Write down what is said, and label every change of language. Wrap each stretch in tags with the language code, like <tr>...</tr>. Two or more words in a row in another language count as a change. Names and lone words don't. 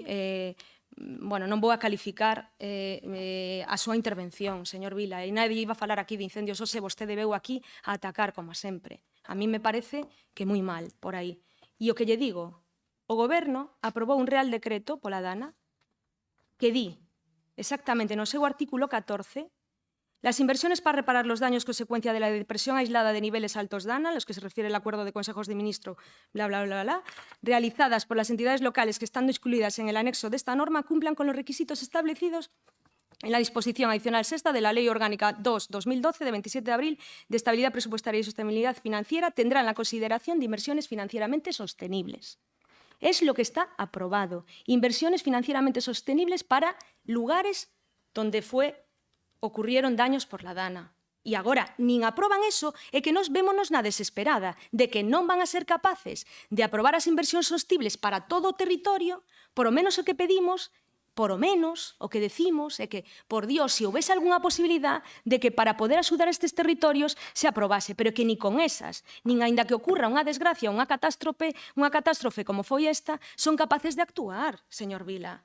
<gl>bueno, non vou a calificar a súa intervención, señor Vila, e</gl> <es>nadie iba</es> <gl>a falar aquí de incendios, hoxe vostede veu aquí a atacar, como sempre.</gl> <es>A mí me parece que</es> <gl>moi mal por aí. E o que lle digo, o goberno aprobou un real decreto pola Dana que di exactamente no seu artículo 14</gl> <es>las inversiones para reparar los daños consecuencia de la depresión aislada de niveles altos DANA, a los que se refiere el acuerdo de consejos de ministro, bla, bla, bla, bla, realizadas por las entidades locales que estando excluidas en el anexo de esta norma cumplan con los requisitos establecidos en la disposición adicional sexta de la Ley Orgánica 2/2012 de 27 de abril de Estabilidad Presupuestaria y Sostenibilidad Financiera tendrán la consideración de inversiones financieramente sostenibles. Es lo que está aprobado. Inversiones financieramente sostenibles para lugares donde ocurrieron daños por la Dana.</es> <gl>E agora, nin aproban eso, é que nos vémonos na desesperada de que non van a ser capaces de aprobar as inversións sostibles para todo o territorio, por o menos o que pedimos, por o menos o que decimos é que, por Dios, se houvese algunha posibilidad de que para poder axudar a estes territorios se aprobase, pero que ni con esas, nin aínda que ocurra unha desgracia, unha catástrofe como foi esta, son capaces de actuar, señor Vila.</gl>